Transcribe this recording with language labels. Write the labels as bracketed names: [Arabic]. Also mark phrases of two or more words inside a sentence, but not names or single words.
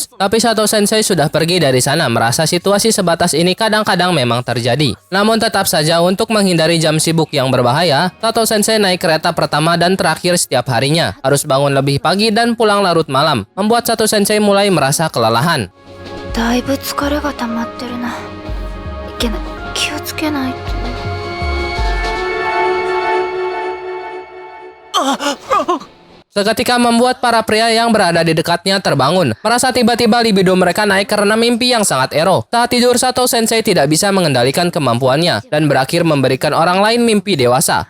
[Indonesian] Tapi Sato Sensei sudah pergi dari sana, merasa situasi sebatas ini kadang-kadang memang terjadi. Namun tetap saja untuk menghindari jam sibuk yang berbahaya, Sato Sensei naik kereta pertama dan terakhir setiap harinya. Harus bangun lebih pagi dan pulang larut malam, membuat Sato Sensei mulai merasa kelelahan. [Japanese] だいぶ疲れが溜まってるな。いけない。気をつけないと。 [Indonesian] Seketika membuat para pria yang berada di dekatnya terbangun. Merasa tiba-tiba libido mereka naik karena mimpi yang sangat ero. Saat tidur, Sato Sensei tidak bisa mengendalikan kemampuannya dan berakhir memberikan orang lain mimpi dewasa.